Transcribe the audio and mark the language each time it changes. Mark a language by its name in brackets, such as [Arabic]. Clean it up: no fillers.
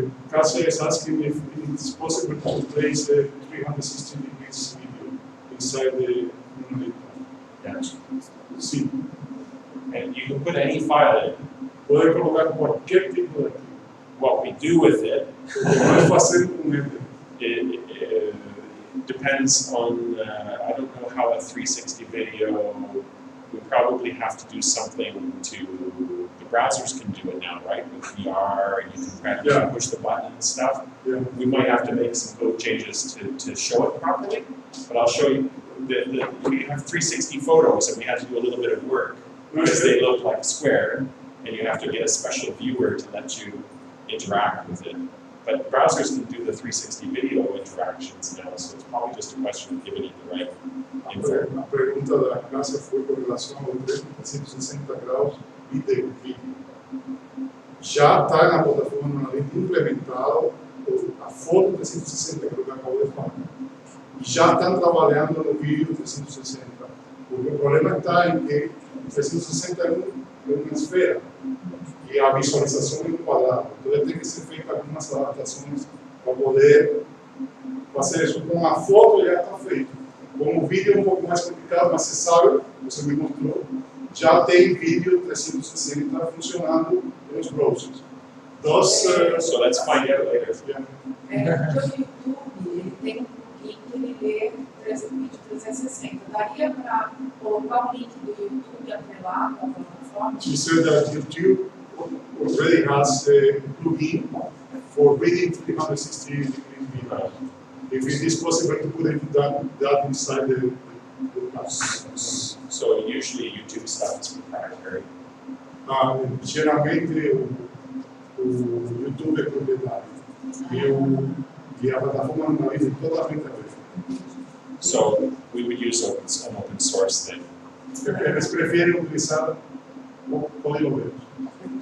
[English] Caso is asking if it's possible to place a 360 degrees video inside the numeric. Yeah. [Portuguese] Sim. [English] And you can put any file in. [Portuguese] Pode colocar qualquer tipo de arquivo. [English] What we do with it, [Portuguese] O que vai fazer com ele? [English] it depends on, I don't know how a 360 video, we probably have to do something to, the browsers can do it now, right? With VR, you can practically Yeah. push the button and stuff. Yeah. We might have to make some code changes to show it properly, but I'll show you, we have 360 photos and we had to do a little bit of work because they look like a square and you have to get a special viewer to let you interact with it. But browsers can do the 360 video interactions now, so it's probably just a question of giving it the right info. [Portuguese] A pergunta da classe foi com relação ao 360 graus e de vídeo. Já está na plataforma implementado a foto 360 que eu acabo de falar. Já estão trabalhando no vídeo 360. Porque o problema está em que 360 é uma esfera e a visualização é um quadrado. Então tem que ser feita algumas adaptações para poder fazer isso. Com a foto já está feito. Com o vídeo é um pouco mais complicado, mas você sabe, você me mostrou, já tem vídeo 360 funcionando nos browsers. Então, [English] So let's find out later. [Portuguese] Porque o YouTube ele tem um plugin que ele lê vídeo 360. Daria para colocar o link do YouTube atrelado à plataforma? [English] She said that YouTube already has a plugin for reading 360 degree video. If it is possible to put that inside the class. So usually YouTube stuff is proprietary. [Portuguese] Geralmente o YouTube é proprietário e a plataforma analisa totalmente aberta. [English] So we would use an open source thing. [Portuguese] Eles preferem utilizar o código aberto.